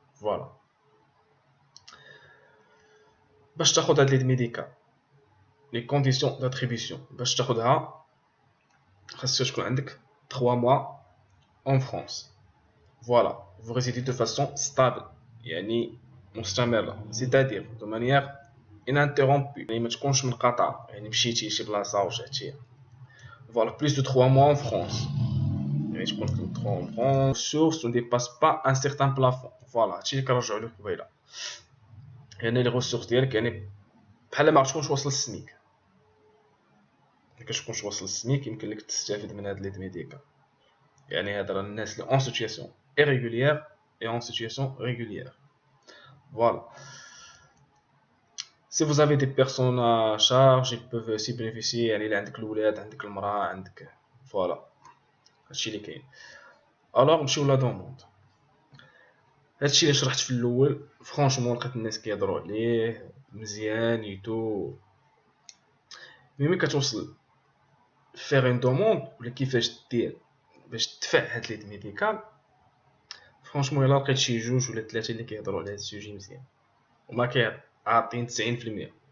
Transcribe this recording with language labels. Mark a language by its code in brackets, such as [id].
[ar] فوالا باش تاخد هاد ليد ميديكال لي كونديسيون داتريبيسيون باش تاخدها خاصك تكون عندك [fr] 3 mois en France. Voilà, vous résidez de façon stable يعني مستمرة، c'est-à-dire de manière ininterrompue، [ar] يعني ما تكونش منقطعة، يعني مشيتي شي بلاصة ورجعتي. [fr] Voilà, plus de 3 mois en France، يعني تكون 3 mois en France. Ressources ne dépassent pas un certain plafond. [ar] Voilà, هادشي اللي كنرجعو ليه قبيلة. يعني لي ressources ديالك يعني بحال ما تكونش واصل للسميك. ملي كتكونش واصل للسميك يمكن لك تستافد من هاد ليد ميديكال. يعني هاد الناس اللي اون سيتوياسيون [fr] irrégulière et en situation régulière. Voilà. Si vous avez des personnes à charge, ils peuvent aussi bénéficier. [ar] يعني اللي عندك الولاد، عندك المرأة، عندك فوالا هادشي اللي كاين. الوغ نمشيو لا دوموند. هادشي اللي شرحت في الاول فرانشمون لقيت الناس كيهضروا عليه مزيان ايتو، ملي كتوصل فيغ اون دوموند ولا كيفاش دير باش تدفع هاد ليد ميديكال، فرانشمون الا لقيت شي جوج ولا ثلاثه اللي كيهضروا على هاد السوجي مزيان وما كيعطين 90%.